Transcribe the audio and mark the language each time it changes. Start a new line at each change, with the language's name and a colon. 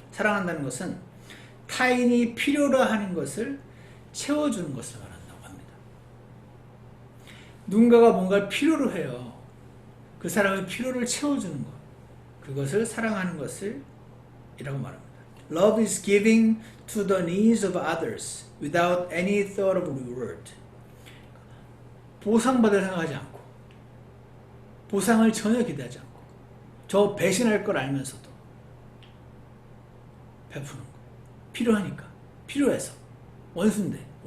Korean: 사랑한다는 것은 타인이 필요로 하는 것을 채워주는 것을 말한다고 합니다. 누군가가 뭔가를 필요로 해요. 그 사람의 필요를 채워주는 것, 그것을 사랑하는 것을 이라고 말합니다.
English: Love is giving to the needs of others without any thought of reward.
Korean: 보상받을 생각하지 않고, 보상을 전혀 기대하지 않고, 저 배신할 걸 알면서도 베푸는 거. 필요하니까, 필요해서. 원수인데.